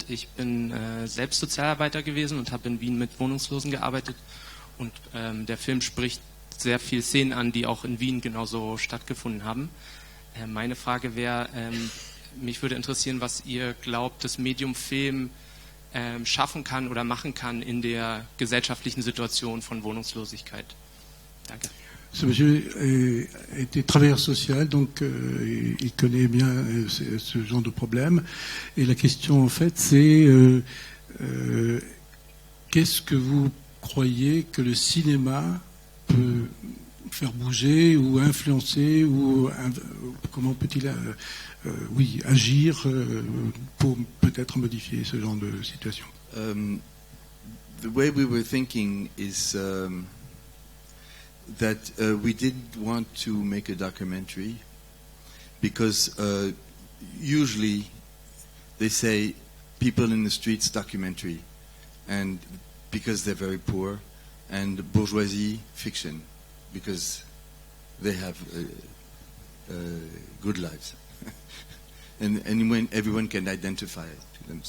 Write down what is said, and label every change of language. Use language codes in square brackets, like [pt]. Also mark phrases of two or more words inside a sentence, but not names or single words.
[de] Ich bin selbst Sozialarbeiter gewesen und habe in Wien mit Wohnungslosen gearbeitet und der Film spricht sehr viele Szenen an, die auch in Wien genauso stattgefunden haben. Meine Frage wäre, mich würde interessieren, was ihr glaubt, das Medium Film schaffen kann oder machen kann in der gesellschaftlichen Situation von Wohnungslosigkeit. Danke. [fr] Ce monsieur était travailleur social, donc il connaît bien ce genre de problème. Et la question, en fait, c'est qu'est-ce que vous croyez que le cinéma peut faire bouger ou influencer ou comment peut-il agir pour peut-être modifier ce genre de situation? [en] The way we were thinking is that we didn't want to make a documentary because usually they say people in the streets documentary, and because they're very poor, and bourgeoisie fiction because they have good lives and when everyone can identify to them.